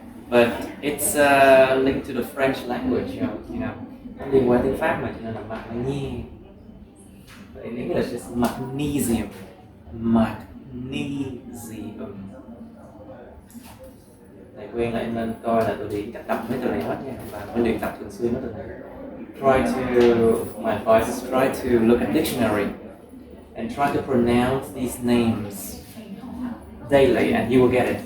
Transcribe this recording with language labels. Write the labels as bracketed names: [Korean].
[English] But it's linked to the French language, you know. [Vietnamese] Nó liên quan tiếng Pháp mà cho nên là magie. [English] But in English it's magnesium. Magnesium. [Vietnamese] Thầy khuyên là em nên coi là tụi đi cách đọc mấy từ này hết nha và phải luyện tập thường xuyên mấy từ này. [English] My advice is try to look at dictionary and try to pronounce these names daily and you will get it.